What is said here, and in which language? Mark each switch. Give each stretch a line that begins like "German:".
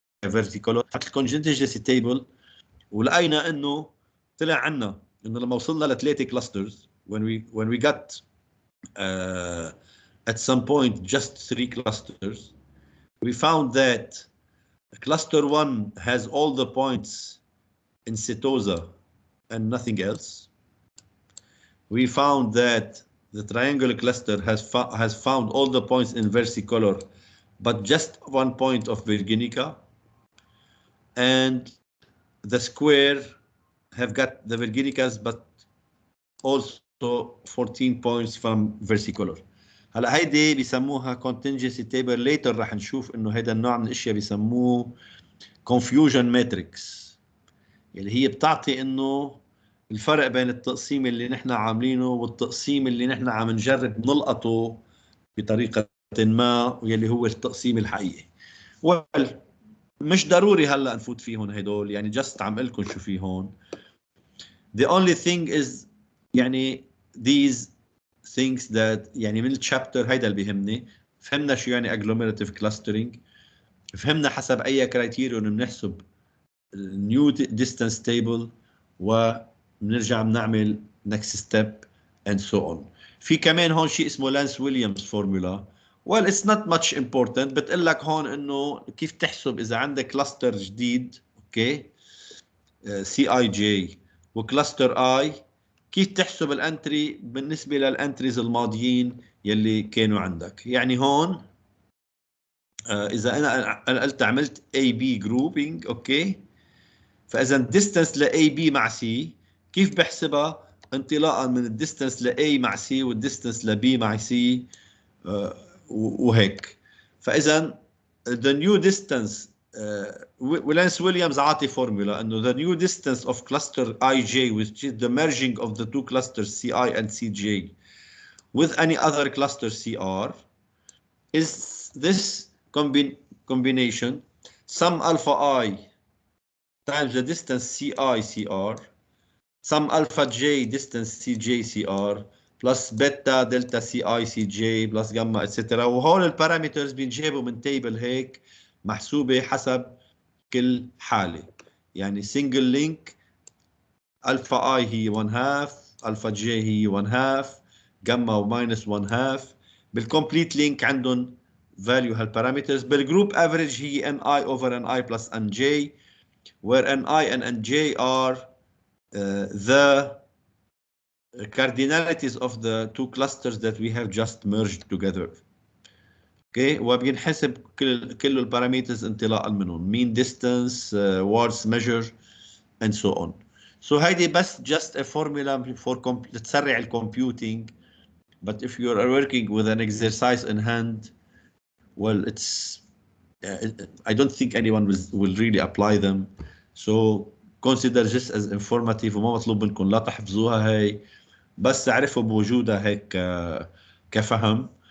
Arabic: فيرتيكولار الكونجنتيجنسي تيبل، ولقينا انه طلع عنا انه لما وصلنا ل3 كلاسترز
English: when we got at some point just 3 clusters, we found that cluster 1 has all the points in setosa and nothing else. We found that the triangular cluster has found all the points in versicolor but just 1 point of Virginica, and the square have got the Virginicas but also 14 points from versicolor.
Arabic: هلا هيدي بيسموها contingency table.
English: later
Arabic: راح نشوف انه هيدا النوع من الاشياء بيسموه confusion matrix، اللي هي بتعطي انه الفرق بين التقسيم اللي نحن عاملينه والتقسيم اللي نحن عم نجرب نلقطه بطريقة ما واللي هو التقسيم الحقيقي. مش ضروري هلا نفوت فيهم هدول، يعني
English: just
Arabic: عم لكم شو في هون.
English: The only thing is
Arabic: يعني
English: these things that يعني
Arabic: من الشابتر هيدا اللي بيهمني. فهمنا شو يعني agglomerative clustering، فهمنا حسب اي كرايتيريون بنحسب new distance table، وبنرجع بنعمل
English: next step and so on.
Arabic: في كمان هون شيء اسمه لانس ويليامز فورمولا.
English: well it's not much important،
Arabic: بتقول لك هون انه كيف تحسب اذا عندك كلاستر جديد اوكي سي اي جي وكلاستر اي، كيف تحسب الانتري بالنسبه للانتريز الماضيين يلي كانوا عندك. يعني هون اذا انا قلت عملت اي بي جروبينج اوكي، فاذا distance ل AB مع C كيف بحسبها؟ انطلاقا من الديستنس ل A مع C والديستنس ل B مع C وهيك. فاذا
English: the new distance
Arabic: ولانس ويليامز عاطي فورمولا انه
English: the new distance of cluster IJ which is the merging of the two clusters CI and CJ with any other cluster CR is this combination sum alpha I times the distance CI CR sum alpha J distance CJ CR plus beta delta CI CJ plus gamma etc.
Arabic: وهول البارامترز بينجابوا من تيبل هيك محسوبة حسب كل حالة. يعني
English: single link alpha I هي 1/2 alpha J هي 1/2 gamma وماينس 1/2.
Arabic: بالcomplete link عندهم value هالبارامترز. بالجروب average هي
English: NI over NI plus NJ where NI and NJ are the cardinalities of the two clusters that we have just merged together. Okay,
Arabic: وبينحسب كل البارامترز انطلاقا منهم
English: mean distance, wards measure and so on. So
Arabic: هيدي بس
English: just a formula for
Arabic: تسرع
English: الcomputing, but if you are working with an exercise in hand, well it's I don't think anyone will really apply them. So consider just as informative
Arabic: وما مطلوب منكم لا تحفظوها هاي، بس اعرفوا بوجودها هيك كفهم.